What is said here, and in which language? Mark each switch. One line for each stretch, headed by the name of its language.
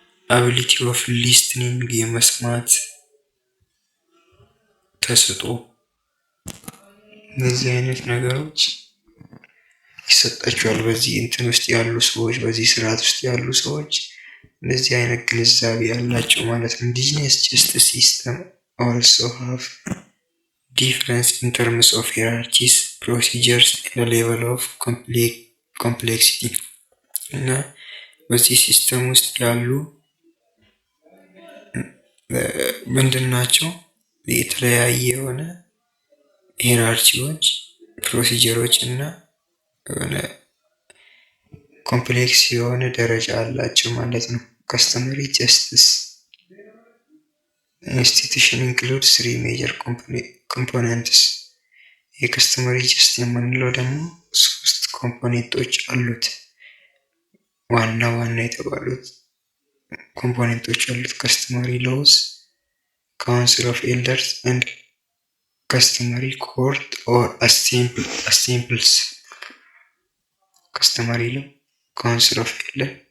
English: አቢሊቲ ኦፍ ሊስኒንግ
Amharic: የመስማት ተሰጥኦ እነዚህ አይነት ነገሮች ይሰጣቸዋል። በዚህ እንትን ውስጥ ያሉ ሰዎች በዚህ ስርዓት ውስጥ ያሉ ሰዎች እነዚህ አይነት ግንዛቤ ያላቸው ማለት ነው።
English: ኢንዲጂነስ ጀስቲስ ሲስተም also have difference in terms of hierarchies, procedures and level of complexity
Amharic: እና በዚህ ሲስተም ውስጥ ያሉ ምንድን ናቸው? የተለያየ የሆነ ሂራርቺዎች፣ ፕሮሲጀሮች እና የሆነ ኮምፕሌክስ የሆነ ደረጃ አላቸው ማለት ነው።
English: ከስተመሪ ጀስቲስ ኢንስቲቱሽን ኢንክሉድ ስሪ ሜጀር ኮምፖነንትስ።
Amharic: የከስተመሪ ጀስት የምንለው ደግሞ ሶስት ኮምፖኔንቶች አሉት። ዋና ዋና የተባሉት ኮምፖኔንቶች አሉት።
English: ከስተመሪ ሎውስ፣ ካውንስል ኦፍ ኤልደርስ ኤንድ ከስተመሪ ኮርት ኦር አሴምብልስ።
Amharic: ከስተመሪ ሎው፣ ካውንስል ኦፍ ኤልደር